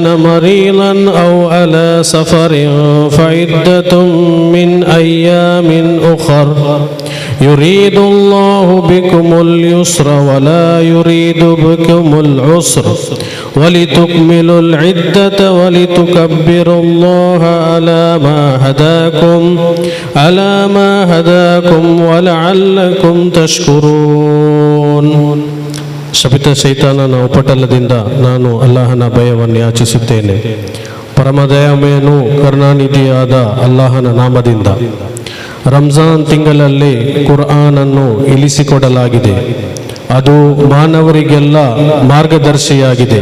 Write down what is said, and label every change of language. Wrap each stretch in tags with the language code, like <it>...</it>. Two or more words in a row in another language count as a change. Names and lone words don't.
<ar>مريضا أو على سفر فعدة من أيام أخر يريد الله بكم اليسر ولا يريد بكم العسر ولتكملوا العدة ولتكبروا الله على ما هداكم ولعلكم تشكرون.</ar> <kn>ಶಪಿತ ಶೈತಾನನ ಉಪಟಳದಿಂದ ನಾನು ಅಲ್ಲಾಹನ ಭಯವನ್ನು ಯಾಚಿಸುತ್ತೇನೆ. ಪರಮದಯಾಮಯನು ಕರುಣಾನಿಧಿಯಾದ ಅಲ್ಲಾಹನ ನಾಮದಿಂದ. ರಂಜಾನ್ ತಿಂಗಳಲ್ಲಿ ಕುರ್ಆನನ್ನು ಇಳಿಸಿಕೊಡಲಾಗಿದೆ. ಅದು ಮಾನವರಿಗೆಲ್ಲ ಮಾರ್ಗದರ್ಶಿಯಾಗಿದೆ.</kn>